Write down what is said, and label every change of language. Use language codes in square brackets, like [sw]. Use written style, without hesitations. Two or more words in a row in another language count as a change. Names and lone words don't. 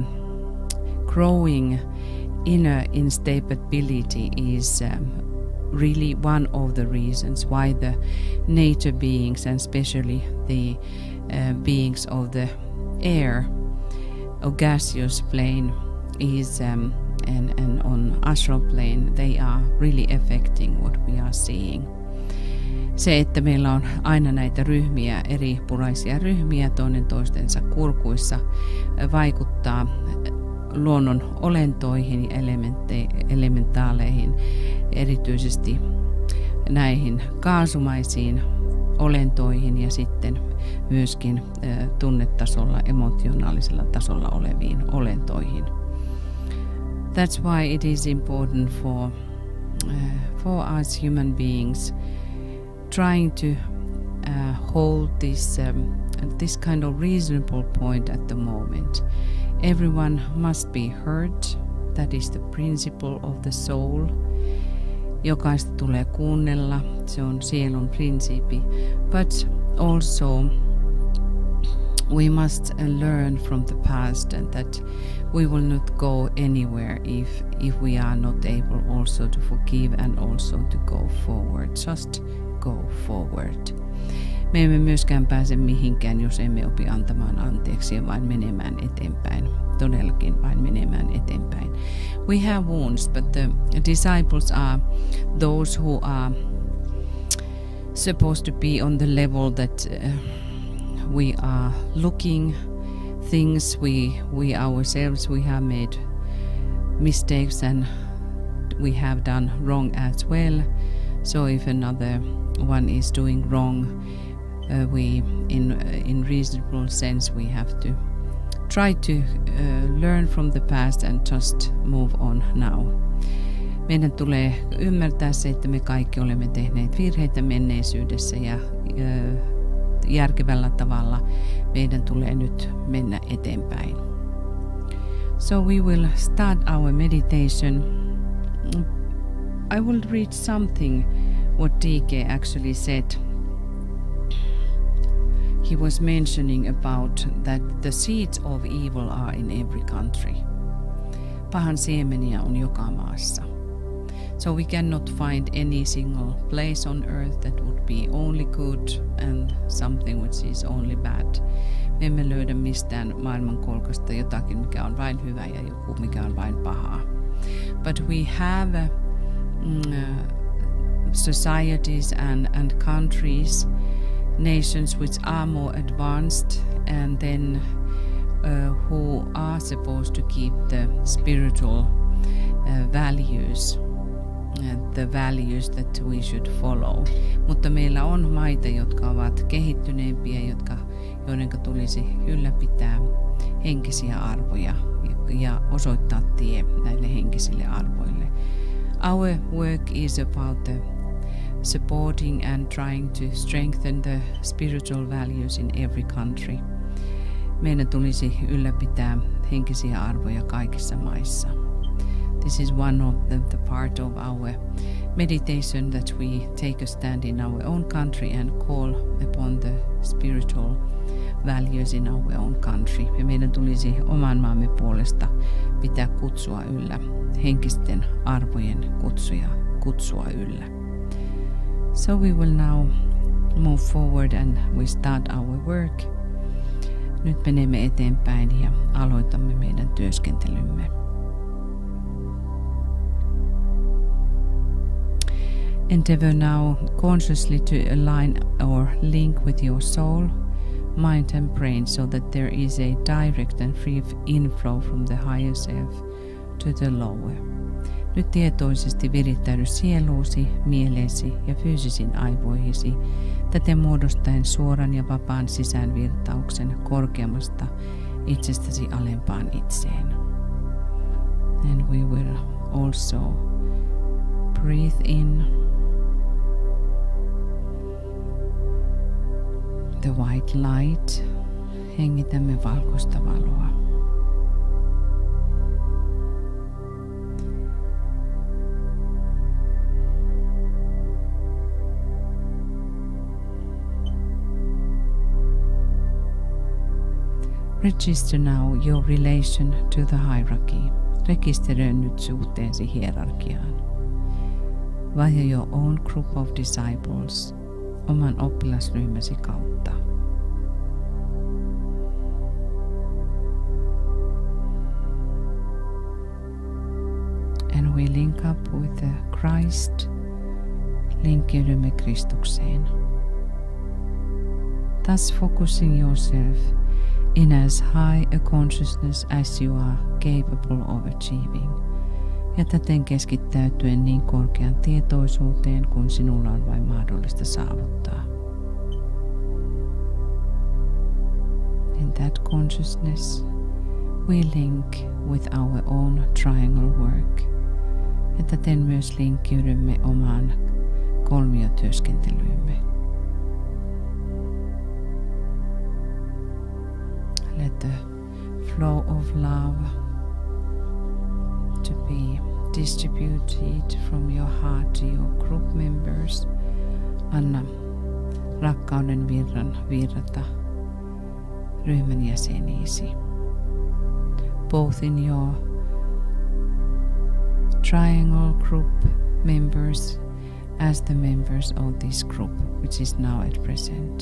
[en] growing inner instability is really one of the reasons why the nature beings and especially the beings of the air or gaseous plane is and on astral plane, they are really affecting what we are seeing. [fi] Se, että meillä on aina näitä ryhmiä, eri puraisia ryhmiä toinen toistensa kurkuissa, vaikuttaa luonnon olentoihin ja elementaaleihin, erityisesti näihin kaasumaisiin olentoihin ja sitten myöskin tunnetasolla, emotionaalisella tasolla oleviin olentoihin. [en] That's why it is important for us human beings trying to hold this kind of reasonable point at the moment. Everyone must be heard. That is the principle of the soul. [fi] Jokaista tulee kuunnella. Se on sielun prinsiipi. [en] But also we must learn from the past and that we will not go anywhere if we are not able also to forgive and also to go forward. Just go forward. [fi] Me emme myöskään pääse mihinkään, jos emme opi antamaan anteeksi ja vain menemään eteenpäin. Todellakin vain menemään eteenpäin. [en] We have wounds, but the disciples are those who are supposed to be on the level that we are looking things, we ourselves, we have made mistakes and we have done wrong as well. So if another one is doing wrong, we in reasonable sense we have to try to learn from the past and just move on now. [fi] Meidän tulee ymmärtää se, että me kaikki olemme tehneet virheitä menneisyydessä ja järkevällä tavalla meidän tulee nyt mennä eteenpäin. [en] So we will start our meditation. I will read something what DK actually said. he was mentioning about that the seeds of evil are in every country. [fi] Pahan siemeniä on joka maassa. [en] So we cannot find any single place on earth that would be only good and something which is only bad. [fi] Me emme löydä mistään maailmankolkasta jotakin, mikä on vain hyvä ja joku, mikä on vain pahaa. [en] But we have societies and countries, nations which are more advanced and then who are supposed to keep the spiritual values, the values that we should follow. [fi] Mutta meillä on maita, jotka ovat kehittyneempiä, joiden tulisi ylläpitää henkisiä arvoja ja osoittaa tie näille henkisille arvoille. [en] Our work is about the supporting and trying to strengthen the spiritual values in every country. [fi] Meidän tulisi ylläpitää henkisiä arvoja kaikissa maissa. [en] This is one of the part of our meditation, that we take a stand in our own country and call upon the spiritual values in our own country. [fi] Ja meidän tulisi oman maamme puolesta pitää kutsua yllä, henkisten arvojen kutsua yllä. [en] So we will now move forward and we start our work. [fi] Nyt menemme eteenpäin ja aloitamme meidän työskentelymme. [en] Endeavor now consciously to align or link with your soul, mind and brain so that there is a direct and free inflow from the higher self to the lower. [fi] Nyt tietoisesti virittäydy sieluusi, mieleesi ja fyysisiin aivoihisi, täten muodostaen suoran ja vapaan sisäänvirtauksen korkeammasta itsestäsi alempaan itseen. [en] And we will also breathe in the white light. [fi] Hengitämme valkoista valoa. [en] Register now your relation to the hierarchy. [fi] Rekisteröi nyt suhteesi hierarkiaan. [en] Via your own group of disciples, [fi] oman oppilasryhmäsi kautta. [en] And we link up with the Christ. [fi] Linkkiydymme Kristukseen. [en] Thus focusing yourself in as high a consciousness as you are capable of achieving, [fi] ja täten keskittäytyen niin korkean tietoisuuteen kuin sinulla on vain mahdollista saavuttaa. [en] In that consciousness we link with our own triangle work, [fi] ja täten myös linkkiydymme omaan kolmiotyöskentelyymme. [en] Let the flow of love to be distributed from your heart to your group members. [fi] Anna rakkauden virran virrata ryhmän jäseniisi. [en] Both in your triangle group members as the members of this group, which is now at present.